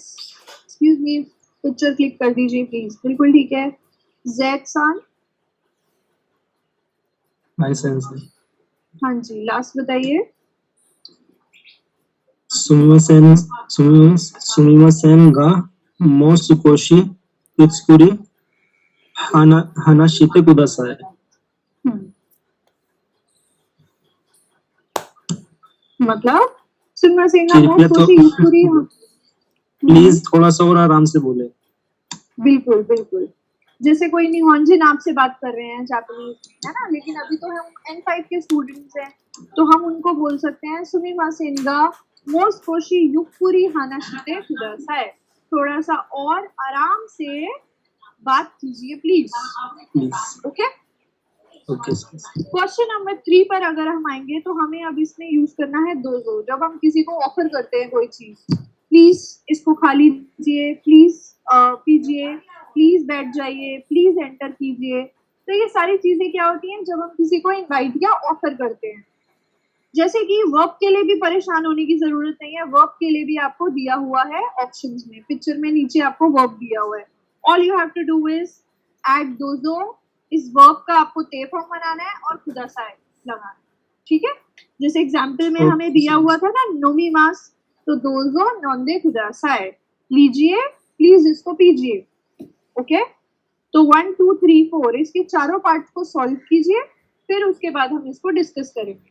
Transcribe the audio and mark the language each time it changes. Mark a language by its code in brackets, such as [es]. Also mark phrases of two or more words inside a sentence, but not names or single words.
[en] excuse me, picture click [hi] कर दीजिए प्लीज. बिल्कुल ठीक है. ज़ैद-सान. [ja] はい 先生. [hi] हाँ जी, लास्ट बताइए. [ja] सुमिमासेंगा もう少しゆっくり話してください。 [hi] मतलब सुनमासेंगा कृपया [ja] मोस्ट तो कोशी [hi] प्लीज थोड़ा सा और आराम से बोले। बिल्कुल बिल्कुल जैसे कोई निहोंजिन आपसे बात कर रहे हैं जापानीज में, है ना, लेकिन अभी तो हम N5 के स्टूडेंट्स हैं तो हम उनको बोल सकते हैं [ja] すみませんが もう 少し ゆっくり 話して ください, [hi] थोड़ा सा और आराम से बात कीजिए प्लीज। प्लीज ओके, [en] okay sir. question number [hi] 3 पर अगर हम आएंगे तो हमें अब इसमें यूज करना है दोजो। जब हम किसी को ऑफर करते हैं कोई चीज, प्लीज इसको खा लीजिए, प्लीज पीजिए, प्लीज बैठ जाइए, [en] please enter [hi] कीजिए, तो ये सारी चीजें क्या होती हैं जब हम किसी को इनवाइट या ऑफर करते हैं। जैसे कि वर्ब के लिए भी परेशान होने की जरूरत नहीं है, वर्ब के लिए भी आपको दिया हुआ है ऑप्शंस में, पिक्चर में नीचे आपको वर्ब दिया हुआ है। [en] all you have to do is add [hi] दोजो, इस वर्ब का आपको ते फॉर्म बनाना है और कुदासाई लगाना है, ठीक है। जैसे एग्जाम्पल में हमें दिया हुआ था ना नोमीमास, तो [ja] どうぞ 飲んで ください, [hi] लीजिए प्लीज इसको पीजिए। ओके, तो 1 2 3 4 इसके चारों पार्ट्स को सॉल्व कीजिए, फिर उसके बाद हम इसको डिस्कस करेंगे।